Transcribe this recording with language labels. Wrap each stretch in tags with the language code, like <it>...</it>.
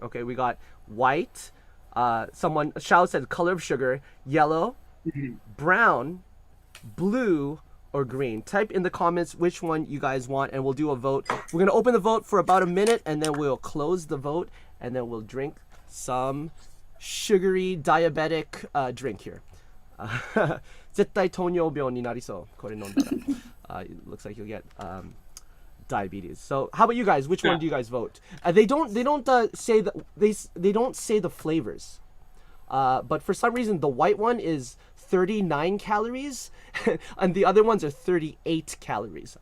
<en>Okay, we got white. Shao said color of sugar, yellow, brown, blue, or green. Type in the comments which one you guys want, and we'll do a vote. We're going to open the vote for about a minute, and then we'll close the vote. And then we'll drink some sugary diabetic drink here.</en> <ja>絶対糖尿病になりそう。これ飲んだら。</ja> <en>It looks like you'll get diabetes. So how about you guys? Which one do you guys vote? They don't say they don't say the flavors. But for some reason the white one is 39 calories and the other ones are 38 calories.</en>